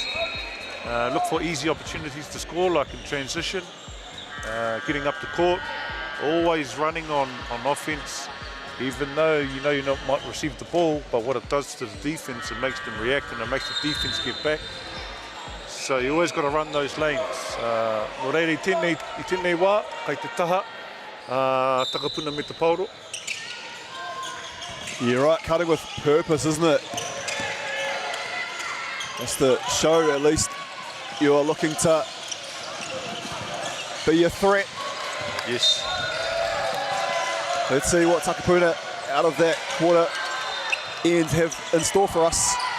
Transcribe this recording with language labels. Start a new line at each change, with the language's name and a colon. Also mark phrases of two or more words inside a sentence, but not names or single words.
English: Look for easy opportunities to score, like in transition, getting up the court, always running on offense. Even though you know you might receive the ball, but what it does to the defense, it makes them react and it makes the defense get back. So you always got to run those lanes.
Māori: Nō reira I tēnei wā, kei te taha, Takapuna me te pauro.
English: You're right, cutting with purpose, isn't it? Just to show at least you're looking to be a threat. Yes. Let's see what Takapuna out of that quarter end have in store for us.